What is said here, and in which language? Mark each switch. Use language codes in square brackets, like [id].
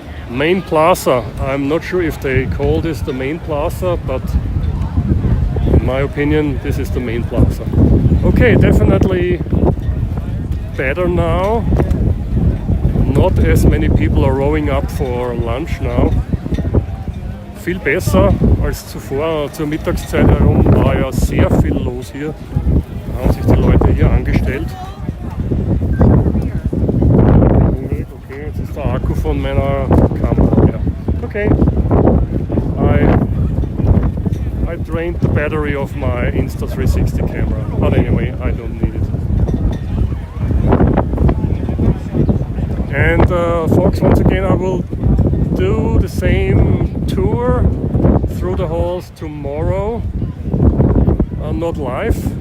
[en] Main Plaza. I'm not sure if they call this the Main Plaza, but in my opinion, this is the Main Plaza. Okay, definitely better now. Not as many people are rowing up for lunch now. [de] Viel besser als zuvor. Zur Mittagszeit herum war ja sehr viel los hier. Da haben sich die Leute hier angestellt. Okay, jetzt ist der Akku von meiner Kamera. Ja. Okay. [en] I drained the battery of my Insta360 camera. But anyway, I don't need it. And folks, once again, I will do the same tour through the halls tomorrow. Not live.